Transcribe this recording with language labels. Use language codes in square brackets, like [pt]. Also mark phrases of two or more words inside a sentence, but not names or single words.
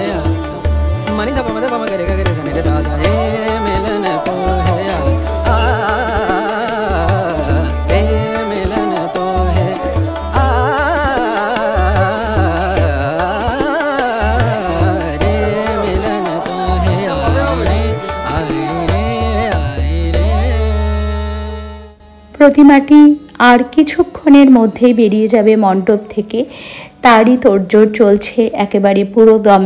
[hi] मनी दा पम करे करे सने रे सा सा रे मिलन तो है, आ रे मिलन तो है, आ रे मिलन तो है, आई रे आई रे। [bn] প্রতিমাটি আর কিছুক্ষণের মধ্যেই বেরিয়ে যাবে মণ্ডপ থেকে, তারই তোড়জোড় চলছে একেবারে পুরো দমে।